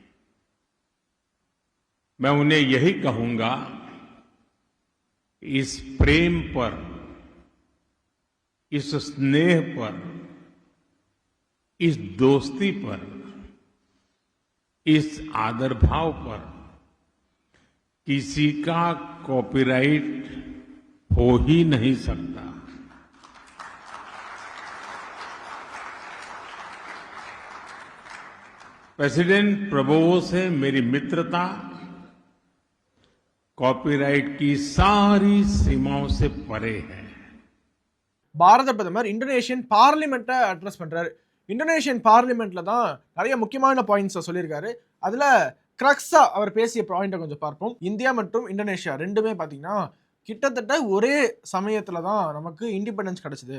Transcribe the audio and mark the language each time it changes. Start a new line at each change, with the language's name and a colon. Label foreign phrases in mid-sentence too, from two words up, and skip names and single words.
Hindi: मैं उन्हें यही कहूंगा, इस प्रेम पर, इस स्नेह पर, इस दोस्ती पर, इस आदर भाव पर किसी का कॉपीराइट हो ही नहीं सकता. प्रेसिडेंट प्रबोवो से मेरी मित्रता कॉपीराइट की सारी सीमाओं से परे है.
Tamil: பாரத பிரதமர் இந்தோனேஷியன் பார்லிமெண்ட்டை அட்ரஸ் பண்றாரு. இந்தோனேஷியன் பார்லிமெண்ட்ல தான் நிறைய முக்கியமான பாயிண்ட்ஸ் சொல்லியிருக்காரு. அதுல கிரக்ஸா அவர் பேசிய பாயிண்ட்டை கொஞ்சம் பார்ப்போம். இந்தியா மற்றும் இந்தோனேஷியா ரெண்டுமே பாத்தீங்கன்னா கிட்டத்தட்ட ஒரே சமயத்துல தான் நமக்கு இண்டிபெண்டன்ஸ் கிடைச்சது.